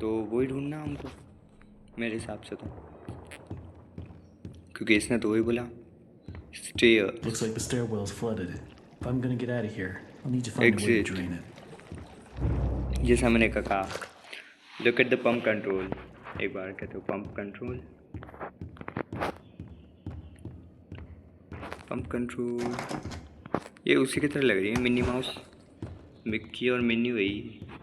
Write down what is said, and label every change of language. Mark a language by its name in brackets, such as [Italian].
[Hindi] तो वही ढूंढना हमको मेरे हिसाब से, तो क्योंकि इसने तो वही बोला stair [English] Looks like the stairwell's flooded. If I'm gonna get out of here, I'll need to find a way to Exit. drain it. [Hindi] जैसा मैंने कहा। [English] look at the pump control, [Hindi] एक बार कहते हो [English] Pump control, pump control. [Hindi] ये उसी की तरह लग रही है, मिनी माउस, मिक्की और मिनी वही।